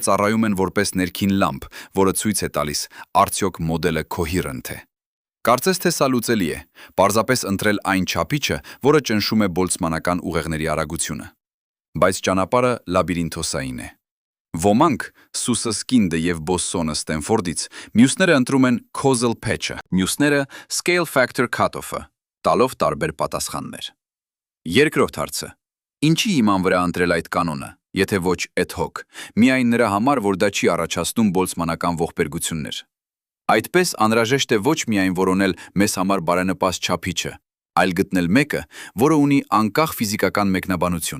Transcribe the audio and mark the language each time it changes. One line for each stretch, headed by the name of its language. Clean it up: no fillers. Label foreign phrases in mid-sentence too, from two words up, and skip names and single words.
Armenian: ծառայում են որպես ներքին լամպ, որը ցույց է տալիս, արդյոք մոդելը coherent է։ Կարծես թե սա լուծելի է, պարզապես ընտրել այն չափիչը, որը ճնշում է բոլցմանական ուղեղների արագությունը։ Բայց ճանապարհը լաբիրինթոսային է։ Ոմանք, Սուսսկինդը եւ Բոսսոնը Ստենֆորդից, մյուսները ընտրում են
English: causal patch-
Armenian: ը, մյուսները
English: scale factor cutoff-
Armenian: ը, տալով տարբեր պատասխաններ։ Երկրորդ հարցը. ինչի իման վրա ընտրել այդ կանոնը, եթե ոչ
Latin: ad hoc,
Armenian: միայն նրա համար, որ դա չի առաջացնում բոլցմանական ողբերգություններ։ Այդպես անհրաժեշտ է ոչ միայն որոնել մեզ համար բարենպաստ չափիչը, այլ գտնել մեկը, որը ունի անկախ ֆիզիկական մեկնաբանություն,